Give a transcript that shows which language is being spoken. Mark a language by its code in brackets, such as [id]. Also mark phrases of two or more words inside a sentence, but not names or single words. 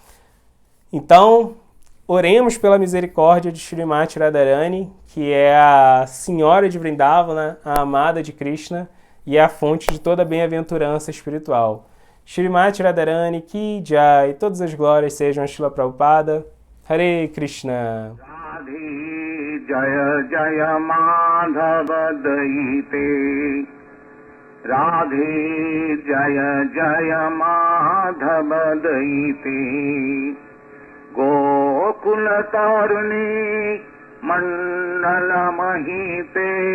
[pt] Então, oremos pela misericórdia de Shrimati Radharani, que é a Senhora de Vrindavana, a amada de Krishna e é a fonte de toda a bem-aventurança espiritual. [hi] श्रीमती राधारानी की जय, [pt] todas as glórias sejam a Srila Prabhupada. Hare Krishna. [sa] राधे जय जय माधव दइपे राधे जय जय माधव दयिते गोकुल तारुणी मंडल महिते